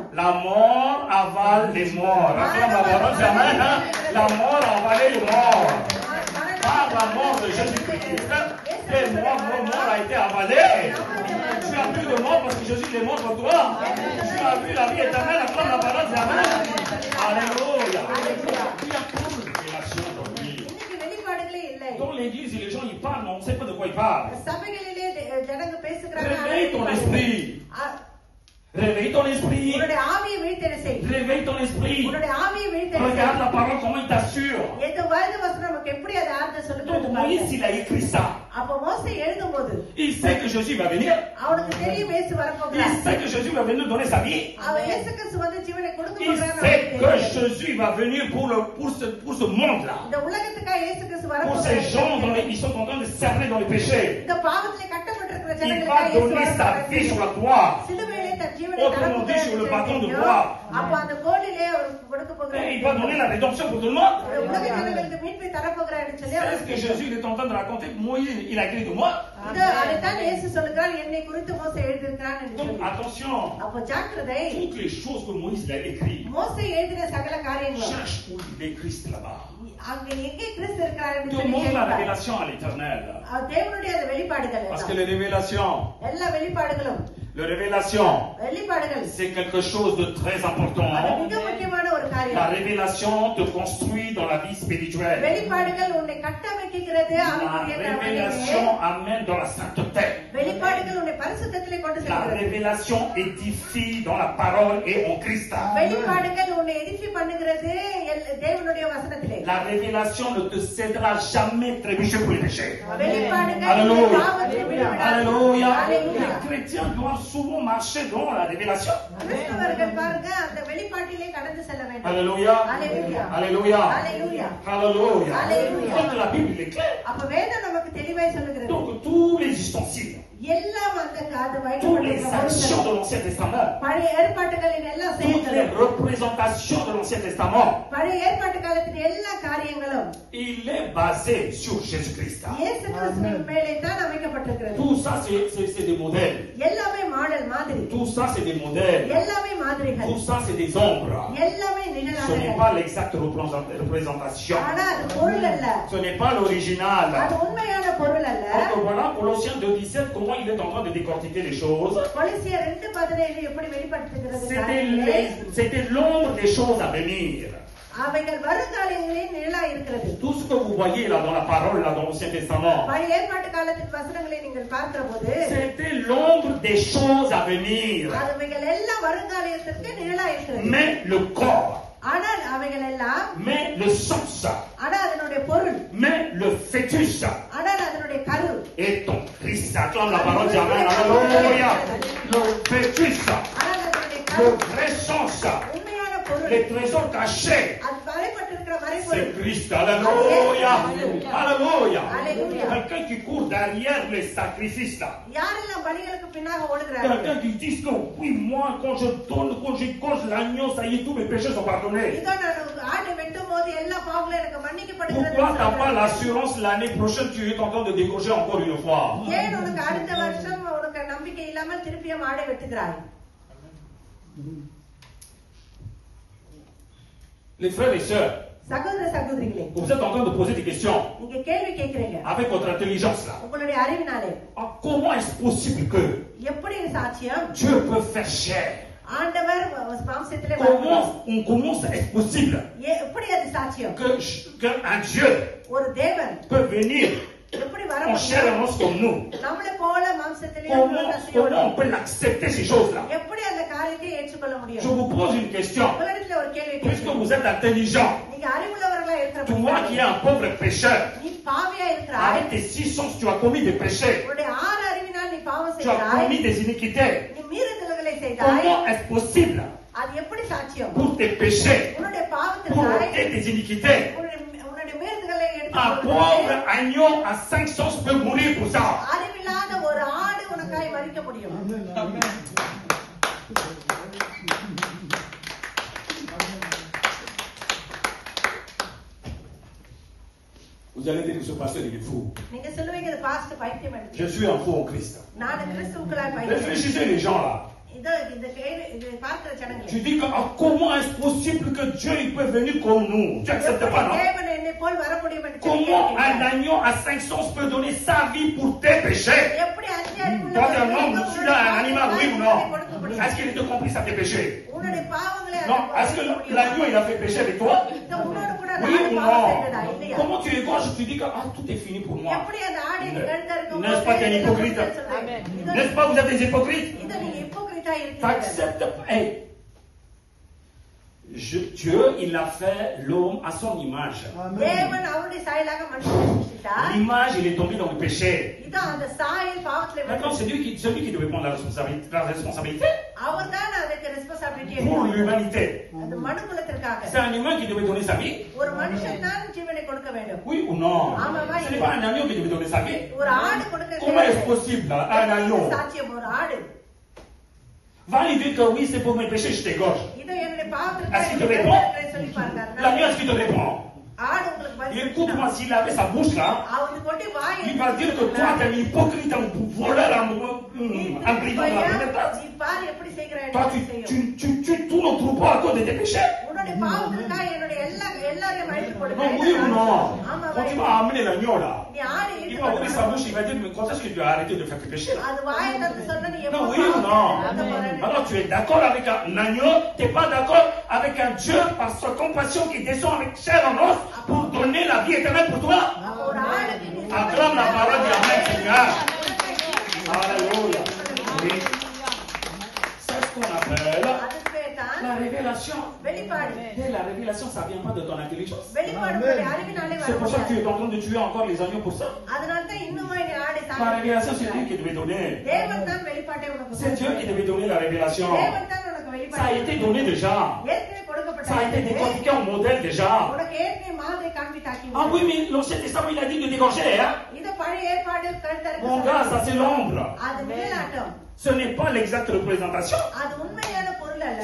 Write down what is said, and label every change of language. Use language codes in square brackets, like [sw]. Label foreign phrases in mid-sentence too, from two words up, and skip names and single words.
[fr] La mort avale les morts. Acclame la parole, c'est amen, hein? La mort a avalé les morts. Par la mort de Jésus-Christ, et mort a été avalé. Tu as plus de mort parce que Jésus est mort pour toi. Tu as vu la vie éternelle. Acclame la parole, c'est amen. Alléluia. Il y a trop de révélations aujourd'hui. [ta] இன்னைக்கு வெளிப்பாடுகளே இல்லை. [fr] Dans l'église, les gens ils parlent, mais on ne sait pas de quoi ils parlent. [ta] சபைகளிலே ஜனங்க பேசுகிறாங்க. [fr] Réveille ton esprit. Réveille ton esprit. [ta] உன்னுடைய ஆவியை விழித்தெழ செய். [fr] Réveille ton esprit. [ta] உன்னுடைய ஆவியை விழித்தெழ செய். [fr] Regarde la parole, comment il t'assure. [ta] இந்த வேத வசனம் நமக்கு எப்படி அதை ஆர்த்த [fr] Donc [ta] சொல்லுகிறது [fr] Moïse, [ta] பாருங்க. [fr] il a écrit ça. [ta] அப்ப மோசே எழுதும்போது [fr] Il sait que Jésus va venir. [ta] அவனுக்கு தெரியும் இயேசு [fr] Il [ta] வரப்போகிறார். [fr] sait que Jésus va venir donner sa vie. [ta] அவன் இயேசு கிறிஸ்து வந்து ஜீவனை கொடுக்க [fr] Il [ta] போகிறான்னு [fr] sait [ta] அவனுக்கு [fr] que [ta] தெரியும். [fr] Jésus va venir pour ce monde-là. [ta] இந்த உலகத்துக்காக இயேசு கிறிஸ்து [fr] Pour ces gens dont [ta] வரப்போகிறார். [fr] ils sont en train de cerner dans le péché. [ta] இந்த பாவத்திலே கட்டப்பட்டிருக்கிற [fr] Il [ta] ஜனங்களுக்காக [fr] va [ta] இயேசு [fr] donner sa vie sur la [ta] வரப்போகிறார். [fr] croix. [ta] சிலுவையிலே தன் ஜீவனை [fr] Autrement dit, sur le bâton de [ta] தெரியும். [fr] bois. [ta] அப்ப அந்த கோலிலே அவருக்கு கொடுக்க போகிறார். [fr] Et il va donner la rédemption pour tout le monde. [ta] இந்த உலக ஜனங்களுக்கு மீட்பை தரப்போகிறார் என்று சொல்லி [fr] C'est ce que Jésus il est en train de raconter. Moïse, il a écrit de moi. [ta] இது அதைத்தான் இயேசு சொல்லுகிறார், என்னை குறித்து மோசே எழுதியிருக்கிறான் என்று [fr] Donc [ta] சொல்லி. [fr] attention, [ta] அப்போ ஜாக்கிரதை. [fr] toutes les choses que Moïse a écrites, [ta] மோசே எழுதின சகல காரியங்களும் [fr] cherche où il est Christ là-bas. [ta] அங்க எங்கே கிறிஸ்து இருக்கிறார் என்று சொல்லி [fr] Demande la [ta] கேட்கிறார். [fr] révélation à l'éternel. [ta] தேவனுடைய அந்த வெளிப்பாடுகள் [fr] Parce que [ta] எல்லாம். [fr] les révélations, [ta] எல்லா வெளிப்பாடுகளும் வெளிப்பாடுகள், [fr] c'est quelque chose de très important. [ta] அது மிக முக்கியமான ஒரு [fr] La [ta] காரியம். [fr] révélation te construit dans la vie spirituelle. [ta] வெளிப்பாடுகள் உன்னை கட்டமைக்கிறது [fr] La [ta] ஆவிக்குரிய [fr] révélation amène dans la sainteté. [ta] வெளிப்பாடுகள் உன்னை பரிசுத்தத்திலே கொண்டு [fr] La [ta] செல்கிறது. [fr] révélation édifie dans la parole et en Christ. [ta] வெளிப்பாடுகள் உன்னை எதிர்ச்சி பண்ணுகிறது தேவனுடைய வசனத்திலே. [fr] La révélation ne te cédera jamais trébucher pour les péchés. [ta] வெளிப்பாடுகள் [fr] Alléluia. [ta] பாவத்தை விடுவிடாது. [fr] Alléluia. Alléluia. Les chrétiens doivent souvent marcher dans la révélation. [ta] கிறிஸ்தவர்கள் பாருங்க அந்த வெளிப்பாட்டிலே கடந்து செல்ல வேண்டும். [fr] Alléluia. Alléluia. Alléluia. Alléluia. Alléluia. Alléluia. Donc la Bible est claire. [ta] அப்ப வேதம் நமக்கு தெளிவாய் சொல்லுகிறது. [fr] Donc tous les ustensiles, [ta] எல்லாம் அந்த அது [fr] toutes les [ta] வைக்கப்பட்டிருக்கிற [fr] actions de l'Ancien Testament, [ta] பழைய ஏற்பாட்டுகளின் எல்லா [fr] toutes les [ta] செயல்களும் [fr] représentations de l'Ancien Testament, [ta] பழைய ஏற்பாட்டு காலத்தின் எல்லா காரியங்களும் [fr] il est basé sur Jésus-Christ. [ta] இயேசு கிறிஸ்துவின் மேலே தான் அமைக்கப்பட்டிருக்கிறது. [fr] Tout ça, c'est des modèles. [ta] எல்லாமே மாடல் மாதிரி. [fr] Tout ça, c'est des modèles. [ta] எல்லாமே மாதிரிகள். [fr] Tout ça, c'est des ombres. [ta] எல்லாமே [fr] Ce n'est [ta] நிழலாக. [fr] pas l'exacte représentation. [ta] ஆனா அது பொருள் அல்ல. [fr] Ce n'est pas l'original. [ta] அது உண்மையான பொருள் அல்ல. [fr] Donc voilà, Colossiens 2,17, comment il est en train de décortiquer les choses. [ta] கொலோசியர் 2:17 எப்படி வெளிப்படுத்துகிறது? [fr] C'était l'ombre des choses à venir. [ta] அவைகள் வருங்காலங்களில் நிழலாய் இருக்கிறது. [fr] Tout ce que vous voyez là dans la parole, là dans l'Ancien Testament, [ta] பழைய ஏற்பாட்டு காலத்தின் வசனங்களை நீங்கள் பார்க்கிற போது [fr] c'était l'ombre des choses à venir. [ta] அவைகள் எல்லாம் வருங்காலத்திற்கு நிழலாய் இருக்கிறது. [fr] Mais le corps, [ta] ஆனால் அவைகள் எல்லாம் [fr] mais le sens, [ta] ஆனால் அதனுடைய பொருள், [fr] mais le fœtus [ta] ஆனால் அதனுடைய கரு [fr] est en Christ. Acclame la parole, dis amen. Alléluia. Le fœtus, [ta] ஆனால் அதனுடைய [fr] le [ta] கரு [fr] vrai sens, [ta] உண்மையான பொருள் [fr] les trésors cachés, [ta] அது மறைப்பட்டிருக்கிற [fr] c'est [ta] மறைபொருள். [fr] Christ. Alléluia. Alléluia. Alléluia. Quelqu'un qui court derrière les sacrifices là. [ta] யாரெல்லாம் பலிகளுக்கு பின்னாக ஓடுகிறார்கள்? [fr] Quelqu'un qui dit que oui, moi, quand je coche l'agneau, ça y est, tous mes péchés sont pardonnés. [ta] இதோ நான் ஆட்டை வெட்டும் போது எல்லா பாவங்களும் எனக்கு மன்னிக்கப்படுகிறது. [fr] Pourquoi t'as pas l'assurance l'année prochaine, tu es en train de décocher encore une fois? [ta] ஏன் உனக்கு அடுத்த வருஷம் உனக்கு நம்பிக்கை இல்லாமல் திருப்பியும் ஆடை வெட்டுகிறாய்? [fr] Les frères et sœurs, [ta] சகோதர சகோதரிகளே, [fr] vous êtes en train de poser des questions [ta] நீங்க கேள்வி கேட்கிறீங்க [fr] avec votre intelligence là. [ta] உங்களுடைய அறிவினாலே. [fr] Comment est-ce possible que [ta] எப்படி இது சாட்சியம்? [fr] Dieu peut faire chair? [ta] ஆண்டவர் மாம்சத்திலே வந்தார். [fr] Comment ça est possible [ta] எப்படி அது சாட்சியம்? [fr] qu'un Dieu [ta] ஒரு தேவன் [fr] peut venir [ta] எப்படி வர [fr] en chair et en os comme nous? [ta] நம்மளை போல மாம்சத்திலே [fr] Comment on peut l'accepter ces choses-là? [ta] எப்படி அந்த காரியத்தை ஏற்றுக்கொள்ள [fr] Je [ta] முடியும்? [fr] vous pose une question. [ta] உங்களிடத்துல ஒரு கேள்வி [fr] Puisque [ta] கேட்கிறேன். [fr] vous êtes intelligent, [ta] நீங்க அறிவுள்ளவர்களா [fr] toi qui es un pauvre pécheur, [ta] நீ பாவியா இருக்கிறாய். [fr] avec tes 6 sens, tu as commis des péchés, [ta] உன்னுடைய 6 அறிவினால் நீ பாவம் [fr] tu as [ta] செய்கிறாய். [fr] commis des iniquités. [ta] நீ மீறுதல்களை செய்தாய். [fr] Comment est-ce possible [ta] அது எப்படி சாட்சியம்? [fr] pour tes péchés, [ta] உன்னுடைய [fr] pour [ta] பாவத்திற்காய் [fr] ôter tes iniquités? [ta] உன்னுடைய மீறுதல்களை [fr] Un pauvre agneau à 5 sens peut mourir pour ça. [ta] அறிவில்லாத ஒரு ஆடு உனக்காய் மரிக்க முடியும். [fr] Vous allez dire que ce pasteur il est fou. [ta] நீங்க சொல்லுவீங்க இது பாஸ்டர் பைத்தியம் என்று. [fr] Je suis un fou en Christ. [ta] நான் கிறிஸ்துவுக்குள்ளாய் பைத்தியம். [fr] Réfléchissez les gens là. [ta] இந்த கேள்வி இது பார்க்கிற ஜனங்களே. [fr] Tu dis que comment est-ce possible que Dieu il peut venir comme nous? Tu acceptes pas, non? [ta] தேவன் என்னை போல் வர முடியும் என்று [fr] Comment un agneau à 5 sens peut donner sa vie pour tes péchés? [ta] எப்படி அஞ்சு அறிவுள்ள [fr] Toi t'es un homme, celui-là un animal, oui ou non? Est-ce qu'il était compris à tes péchés? [ta] உன்னுடைய பாவங்களை [fr] Non. Est-ce que l'agneau il a fait péché avec toi? [ta] உன்னோடு கூட [fr] Oui ou [ta] நான் [fr] non? [ta] பாவம் செய்ததா இல்லையா? [fr] Comment tu es gauche, tu dis que tout est fini pour moi? [ta] எப்படி அந்த ஆடு நிகழ்ந்த இருக்கும்? [fr] N'est-ce pas qu'il y a un hypocrite? N'est-ce pas vous êtes des hypocrites? [ta] இது நீங்க ஹிப்போக்ரிட்டா இருக்கீங்க. [fr] T'acceptes pas. Hey. Dieu, il a fait l'homme à son image. [ta] தேவன் அவருடைய சாயலாக மனுஷனை சிருஷ்டித்தார். [fr] L'image, il est tombé dans le péché. [ta] இதான் அந்த சாயல் பாவத்திலே [fr] Maintenant, c'est celui qui devait prendre la responsabilité [ta] அவர்தான் அதுக்கு ரெஸ்பான்சிபிலிட்டி [fr] pour l'humanité. [ta] அந்த மனுக்குலத்திற்காக. [fr] C'est un humain qui devait donner sa vie. [ta] ஒரு மனுஷன் தான் ஜீவனை கொடுக்க வேண்டும். [fr] Oui ou non? [ta] ஆமாவா? [fr] Ce n'est pas un agneau qui devait donner sa vie. [ta] ஒரு ஆடு கொடுக்க [fr] Comment est-ce possible, un agneau? [ta] சாட்சியம் ஒரு ஆடு. [fr] Va lui dire que oui, c'est pour mes péchés, je t'égorge. [ta] இது என்னுடைய பாவத்திற்காக [fr] Est-ce qu'il te répond? [ta] சொல்லி பாருங்க. [fr] L'agneau, est-ce qu'il te répond? [ta] ஆடு உங்களுக்கு பதில் [fr] Écoute-moi, s'il avait sa bouche là, [ta] அவனுக்கு கொண்டு வாய் [fr] il va dire que toi, tu es un hypocrite, un voleur, un brigand de la planète. [ta] நீ பாரு எப்படி செய்கிறாய் [fr] Toi, tu tournes au troupeau à cause de tes péchés. [ta] உன்னுடைய பாவத்திற்காக என்னுடைய எல்லாரையும் அழித்து [fr] Non, [ta] கொடுக்கிறேன். [fr] oui ou non? [ta] ஆமா [fr] Quand tu vas amener l'agneau là, [ta] நீ ஆடு [fr] il [ta] இழுத்து [fr] va ouvrir sa [ta] கொண்டு [fr] bouche, il va dire, mais quand est-ce que tu as arrêté de faire tes péchés là? [ta] அது வாயை திறந்து சொன்னா நீ [fr] Non, [ta] எப்போ [fr] oui ou non? [ta] பாவத்தை [fr] Alors tu es d'accord avec un agneau, tu n'es pas d'accord avec un Dieu par sa compassion qui descend avec chair en os pour donner la vie éternelle pour toi. [ta] ஒரு ஆடுக்கு நீ [fr] Acclame la parole du Amen, Seigneur. Alléluia. Oui. C'est ce qu'on appelle [ta] அதுக்கு பேர் தான் [fr] la révélation. [ta] வெளிப்பாடு. [fr] Et la révélation, ça ne vient pas de ton intelligence. [ta] வெளிப்பாடு உன்னுடைய அறிவினாலே வர [fr] C'est pour ça que tu [ta] முடியாது. [fr] es en train de tuer encore les agneaux pour ça. [ta] அதனால தான் இன்னுமே நீ ஆடை [fr] La [ta] சாப்பிட்டு [fr] révélation, c'est Dieu qui devait donner. [ta] தேவன் தான் வெளிப்பாட்டை உனக்கு [fr] C'est Dieu qui devait donner la révélation. [ta] தேவன் தான் உனக்கு [fr] Ça a [ta] வெளிப்பாட்டை [fr] été donné déjà. [ta] ஏற்கனவே கொடுக்கப்பட்டது. [fr] Ça a été décortiqué en modèle déjà. [ta] உனக்கு ஏற்கனவே மாதிரி காண்பித்தாக்கி [fr] Ah oui, mais l'Ancien Testament, il a dit de dégorger. Hein? [ta] இது பழைய ஏற்பாடு கருத்தருக்கு [fr] Mon gars, ça c'est l'ombre. [ta] அது நிழலாட்டம். [fr] Ce n'est pas l'exacte représentation. [ta] அது உண்மையான பொருள் அல்ல.